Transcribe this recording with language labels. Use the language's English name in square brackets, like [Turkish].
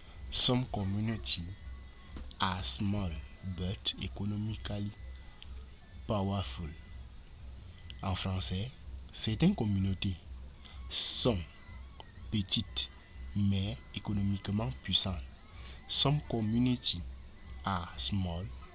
[English] Some community are small but economically powerful. [French] En français, certaines communautés sont petites mais économiquement puissantes. [English] Some community are small.